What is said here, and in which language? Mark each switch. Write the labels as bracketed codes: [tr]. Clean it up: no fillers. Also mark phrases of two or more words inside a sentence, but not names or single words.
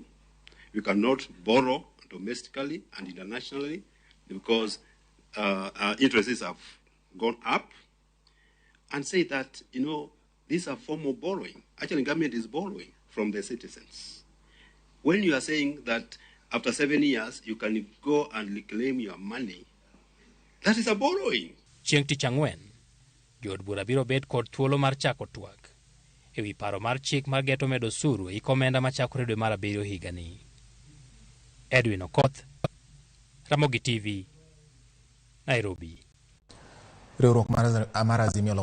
[en] We cannot borrow domestically and internationally because our interests have gone up, and say that, these are form of borrowing. Actually, government is borrowing from the citizens. When you are saying that after 7 years, you can go and reclaim your money, that is a borrowing. [luo] Chieng' Tich Ang'wen, jood bura biro bet kod thuolo mar chako twak ewi paro mar chik mar geto medo osuru e omenda machakore dwe mar 7 higani. Edwin Okoth, Ramogi TV, Nairobi. Riwruok mar Azimio